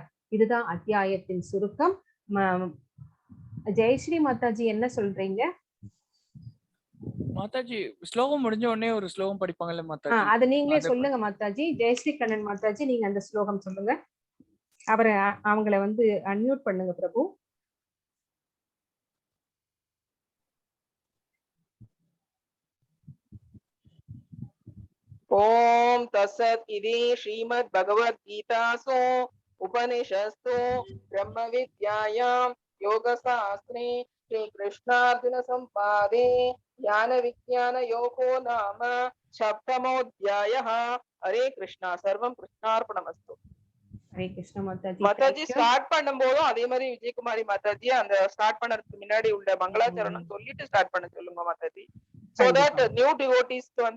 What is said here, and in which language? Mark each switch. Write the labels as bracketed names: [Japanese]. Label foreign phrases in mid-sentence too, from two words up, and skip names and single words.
[Tamil] இதுதான் அத்தியாயத்தின் சுருக்கம். ஜெயஸ்ரீ மாதாஜி என்ன சொல்றீங்க? மாதாஜி ஸ்லோகம் முடிஞ்ச உடனே ஒரு ஸ்லோகம் படிப்பாங்கல்ல மாதாஜி. அது நீங்களே அத சொல்லுங்க மாதாஜி. ஜெயஸ்ரீ கண்ணன் மாதாஜி, நீங்க அந்த ஸ்லோகம் சொல்லுங்க. அவரை அவங்கள வந்து அன்மியூட் பண்ணுங்க பிரபு. [Sanskrit] ओम तत्सत् इति श्रीमद् भगवद गीतासु उपनिषत्सु ब्रह्म विद्यायां योगशास्त्रे श्री कृष्णार्जुन संवादे ज्ञान विज्ञान योगो नाम सप्तमोऽध्यायः. हरे कृष्णा. सर्वं कृष्णार्पणमस्तु. हरे कृष्ण [Tamil] மாதாஜி. மாதாஜி ஸ்டார்ட் பண்ணும்போதும் அதே மாதிரி விஜயகுமாரி மாதாஜி அந்த ஸ்டார்ட் பண்ணறதுக்கு முன்னாடி உள்ள மங்களாச்சரணம் சொல்லிட்டு ஸ்டார்ட் பண்ண சொல்லுங்க மாதாஜி. [English] so that new devotees வந்து